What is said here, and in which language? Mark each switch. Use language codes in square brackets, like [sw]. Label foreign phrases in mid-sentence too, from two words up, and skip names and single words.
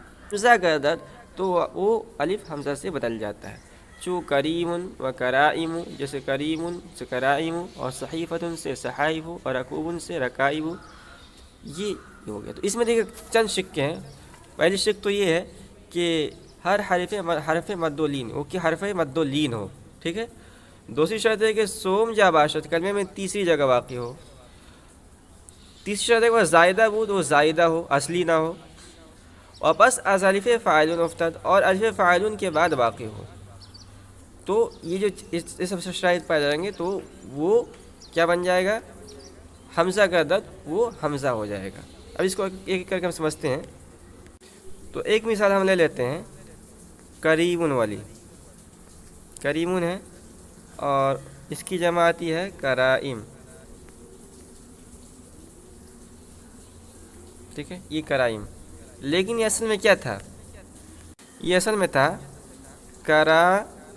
[fa] حمزہ گردد [ur] تو وہ الف حمزہ سے بدل جاتا ہے، [fa] چو کریم و کرائم، [ur] جیسے کریم سے کرائم، اور صحیفۃ سے صحائف، اور رکوب سے رکائب، یہ ہو گیا۔ تو اس میں دیکھیں چند شکیں ہیں۔ پہلی شک تو یہ ہے کہ ہر حرف مد و لین، وہ کہ حرف مد و لین ہو، ٹھیک ہے۔ دوسری شرط ہے کہ [fa] سوم جا باشد، [ur] کلمے میں تیسری جگہ واقع ہو۔ تیسری شرط ہے کہ وہ [fa] زائدہ بود، [ur] وہ زائدہ ہو، اصلی نہ ہو، اور [fa] پس از الف فاعل افتد، [ur] اور الف فاعل کے بعد واقع ہو۔ تو یہ جو اس سب سے شرائط پائے جائیں گے تو وہ کیا بن جائے گا، [fa] حمزہ گردد، [ur] وہ حمزہ ہو جائے گا۔ اب اس کو ایک ایک کر کے ہم سمجھتے ہیں۔ تو ایک مثال ہم لے لیتے ہیں کریمن والی، کریمن ہے اور اس کی جمع آتی ہے کرائم، ٹھیک ہے، یہ کرائم، لیکن یہ اصل میں کیا تھا، یہ اصل میں تھا کرائم۔